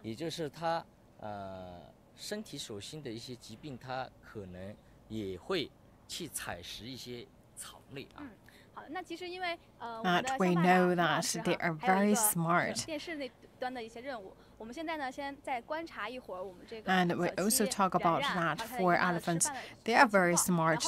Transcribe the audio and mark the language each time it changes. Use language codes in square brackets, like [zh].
[zh] 也就是它身体所sinh的一些疾病，它可能也会去采食一些草类啊。好，那其实因为 [en] that we know that they are very smart. [zh] 电视那端的一些任务，我们现在呢先再观察一会儿我们这个。 [en] And we also talk about that for elephants. They are very smart.